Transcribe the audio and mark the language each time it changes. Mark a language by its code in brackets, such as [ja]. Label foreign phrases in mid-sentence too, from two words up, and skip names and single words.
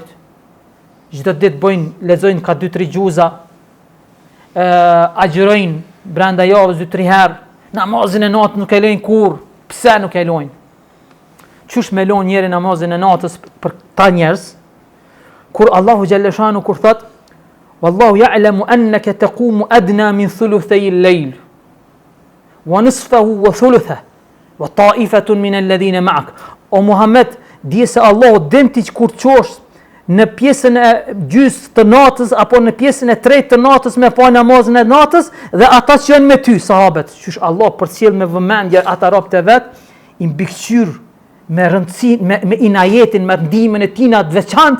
[sq] Çdo ditë lexojnë ka 2-3 gjuza, agjërojnë brenda javës 2-3 herë, namazin e natës nuk e lejnë kur. Pse nuk e lojnë? Qysh me lojnë njeri namazin e natës për ta njerëz? Kur Allahu xhaleshanu kur thot [ar] والله يعلم أنك تقوم أدنى من ثلثي الليل ونصفه وثلثه وطائفة من الذين معك. [sq] O Muhammed, di se Allahu din ti kur çosh në pjesën e gjysmë të natës apo në pjesën e tretë të natës me pa namazin e natës dhe ata që janë me ty, sahabët. Qysh Allah përcjell me vëmendje ata robët e vet, i mbikëqyr me rëndësinë, me inajetin, me ndihmën e tij të veçantë.